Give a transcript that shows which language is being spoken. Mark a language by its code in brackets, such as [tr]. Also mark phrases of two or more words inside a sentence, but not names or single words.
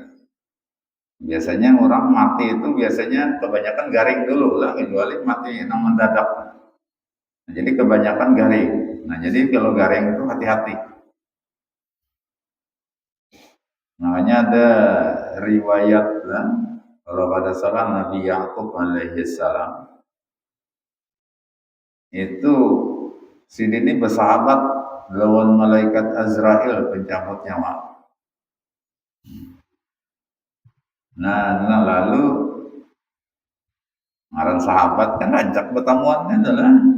[bjn] Biasanya orang mati itu biasanya kebanyakan garing dulu lah, kecuali mati yang mendadak. Nah, jadi kebanyakan garing. Nah jadi kalau garing itu hati-hati. Makanya ada riwayat lah, kalau pada salah Nabi Yakub [ar] alaihi salam [bjn] itu ini bersahabat lawan malaikat Azrail pencabut nyawa. Nah lalu ngaran sahabat kan ajak pertemuannya adalah.